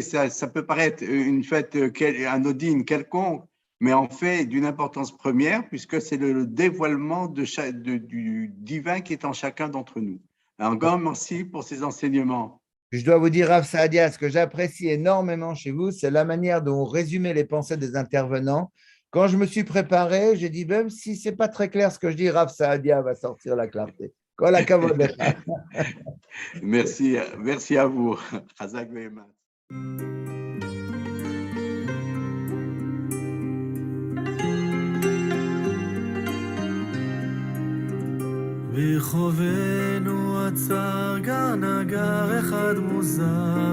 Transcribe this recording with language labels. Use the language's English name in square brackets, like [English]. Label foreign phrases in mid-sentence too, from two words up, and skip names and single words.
[French] Ça peut paraître une fête anodine quelconque, mais en fait d'une importance première, puisque c'est le dévoilement du divin qui est en chacun d'entre nous. Un grand merci pour ces enseignements. Je dois vous dire, Rav Saadia, ce que j'apprécie énormément chez vous, c'est la manière dont vous résumez les pensées des intervenants. Quand je me suis préparé, j'ai dit, même si ce n'est pas très clair ce que je dis, Rav Saadia va sortir la clarté. [Hebrew] כל הכבוד. [French] Merci à vous. [Hebrew] חזק ואמץ. ברחובנו עצר גר נגר אחד מוזר,